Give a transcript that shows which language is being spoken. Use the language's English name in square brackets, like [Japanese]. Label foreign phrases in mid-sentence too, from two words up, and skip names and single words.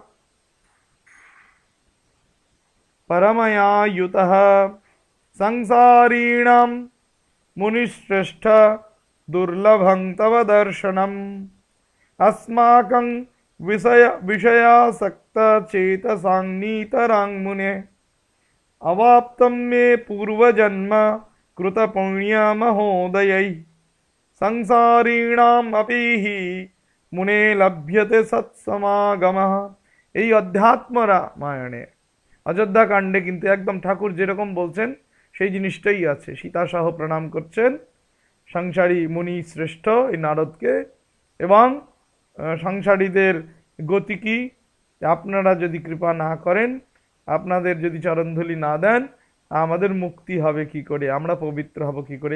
[Sanskrit] परमया युतः संसारीणां मुनिश्रेष्ठ दुर्लभं तव दर्शनम् अस्माकं विषयासक्त चेतसां मुने अवाप्तं मे पूर्वजन्म कृतपुण्य महोदयै संसारीणाम् अपि हि मुने लभ्यते सत्समागमः। [Bangla] এই অধ্যাত্ম রামায়ণে অযোধ্যা কাণ্ডে কিন্তু একদম ঠাকুর যেরকম বলছেন সেই জিনিসটাই আছে। সীতা সহ প্রণাম করছেন সংসারী মুনি শ্রেষ্ঠ এই নারদকে, এবং সংসারীদের গতি কি, আপনারা যদি কৃপা না করেন, আপনাদের যদি চরণধুলি না দেন, আমাদের মুক্তি হবে কি করে, আমরা পবিত্র হব কি করে।